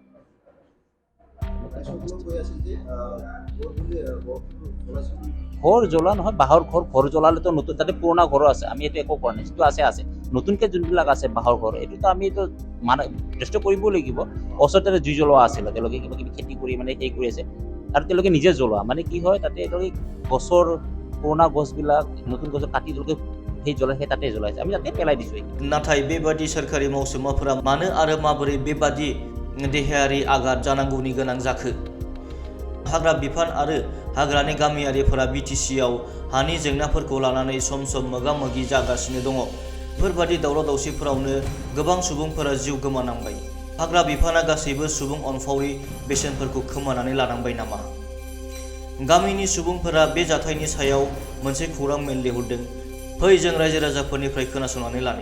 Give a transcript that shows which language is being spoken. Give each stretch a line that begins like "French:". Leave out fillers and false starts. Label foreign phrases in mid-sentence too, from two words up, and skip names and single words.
Assamese: ঘৰ জ্বলা নহয় বাঁহৰ ঘৰ জ্বলালেতো নতুন তাতে পুৰণা ঘৰো আছে আমি এইটো একো কৰা নাই যিটো আছে নতুনকৈ যোনবিলাক আছে বাঁহৰ ঘৰ এইটোতো আমি এইটো মানে যথেষ্ট কৰিবই লাগিব ওচৰতে জুই জ্বলোৱা আছিলে তেওঁলোকে কিবা কিবি খেতি কৰি মানে সেই কৰি আছে আৰু তেওঁলোকে নিজে জ্বলোৱা মানে কি হয় তাতে তেওঁলোকে গছৰ পুৰণা গছবিলাক নতুন গছ কাটি তেওঁলোকে সেই জ্বলাই সেই তাতে জ্বলাইছে আমি তাতে পেলাই দিছোঁ
Bodo: नाथाय बेबादि सोरखारि मावसोमाफोरा मानो आरो माबोरै बेबादि देहायारि आघात जानांगौनि गोनां जाखो हाग्रा बिफान आरो हाग्रानि गामियारिफोरा BTCआव हानि जेंनाफोरखौ लानानै सम मोगा-मोगि जागासिनो दङ बेफोरबादि दावराव-दावसिफोरावनो गोबां सुबुंफोरा जिउ गोमानांबाय हाग्रा बिफाना गासैबो सुबुं अनफावरि बेसेनफोरखौ खोमानानै लानांबाय नामा गामिनि सुबुंफोरा बे जाथायनि सायाव मोनसे खौरां मेल लिरहरदों फै जों रायजो राजाफोरनिफ्राय खोनासंनानै लानि